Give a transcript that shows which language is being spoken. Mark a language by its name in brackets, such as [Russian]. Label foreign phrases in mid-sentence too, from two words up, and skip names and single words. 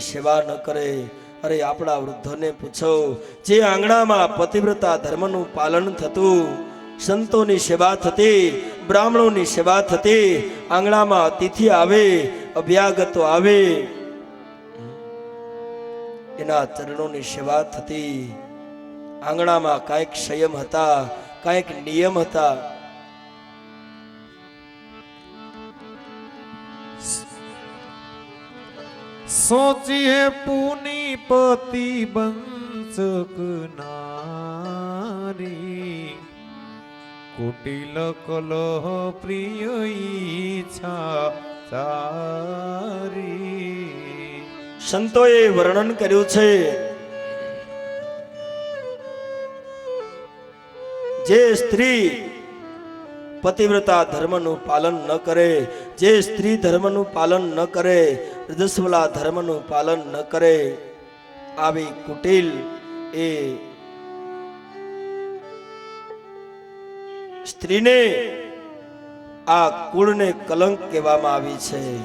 [Gujarati] સેવા ન કરે, અરે આપણા વૃદ્ધોને પૂછો, જે આંગણામાં પતિવ્રતા ધર્મનું પાલન થતું, સંતોની સેવા થતી, બ્રાહ્મણોની સેવા થતી, આંગણામાં અતિથિ આવે, અભ્યાગતો આવે, એના ચરણોની સેવા થતી, આંગણામાં કાંઈક સંયમ હતા, કાંઈક નિયમ હતા. [Awadhi] सोचिए पुनि पति बंसक नारी कुटिल कलह प्रिय इच्छा सारी. [Gujarati] સંતોએ વર્ણન કર્યું છે, જે સ્ત્રી પતિવ્રતા ધર્મનું પાલન ન કરે, જે સ્ત્રી ધર્મનું પાલન ન કરે, રજસ્વલા ધર્મનું પાલન ન કરે, આવી કુટિલ એ સ્ત્રીને આ કુળને કલંક કહેવામાં આવી છે.